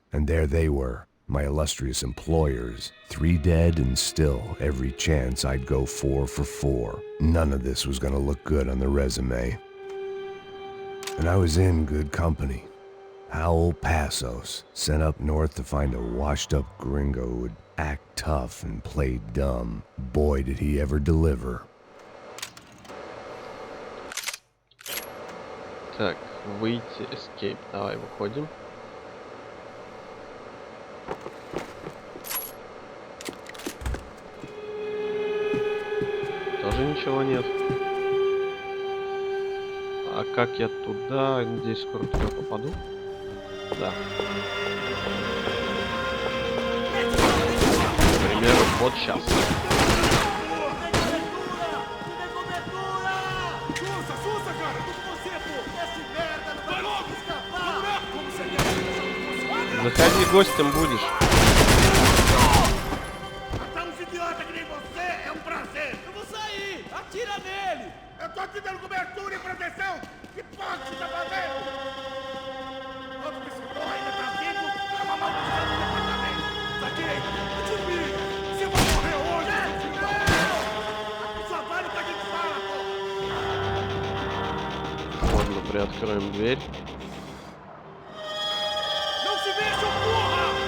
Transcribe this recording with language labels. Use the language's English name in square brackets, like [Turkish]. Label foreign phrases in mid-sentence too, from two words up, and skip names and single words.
[English] And there they were, my illustrious employers. 3 dead and still every chance I'd go 4 for 4. None of this was gonna look good on the resume. And I was in good company. Howell Passos, sent up north to find a washed-up gringo who would act tough and play dumb. Boy, did he ever deliver. [Russian] Так, выйти, escape. Давай, выходим. Тоже ничего нет. А как я туда? Надеюсь, скоро туда попаду. Да. К примеру, вот сейчас. Заходи, гостем будешь. [Portuguese] Eu tô te dando cobertura e proteção! Que porra que você tá fazendo? Outro que esse porra ainda tá vivo, é uma maldição do departamento! Saquei! Desliga! Você vai morrer hoje! Só vale pra quem fala, porra! [Russian] Можно приоткроем дверь. [Portuguese] Não se mexa, porra!